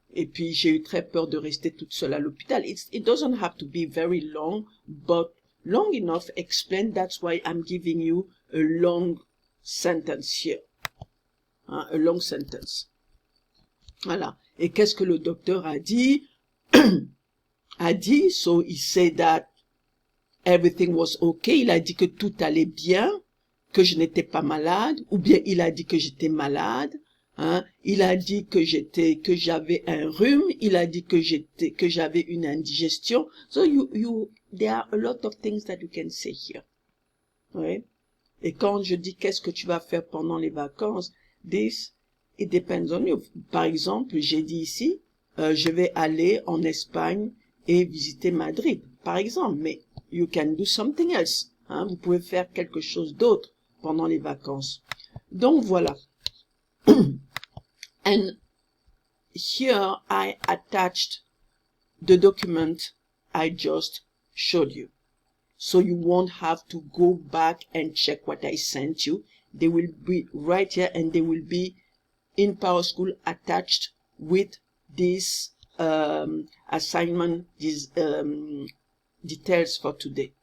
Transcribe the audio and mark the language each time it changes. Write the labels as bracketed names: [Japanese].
[French] Et puis, j'ai eu très peur de rester toute seule à l'hôpital. [English] It doesn't have to be very long, but long enough explain. That's why I'm giving you a long sentence here. Hein, a long sentence. Voilà. [French] Et qu'est-ce que le docteur a dit? [English] So he said that everything was okay. [French] Il a dit que tout allait bien, que je n'étais pas malade, ou bien il a dit que j'étais malade. Hein? Il a dit que j'avais un rhume, il a dit que j'avais une indigestion. [English] So there are a lot of things that you can say here. [French] Oui. Et quand je dis qu'est-ce que tu vas faire pendant les vacances, [English] it depends on you. [French] Par exemple, j'ai dit ici, je vais aller en Espagne et visiter Madrid, par exemple. [English] Mais you can do something else. Hein? [French] Vous pouvez faire quelque chose d'autre pendant les vacances. Donc voilà. [English] And here I attached the document I just showed you. So you won't have to go back and check what I sent you. They will be right here, and they will be in PowerSchool attached with this assignment, these details for today.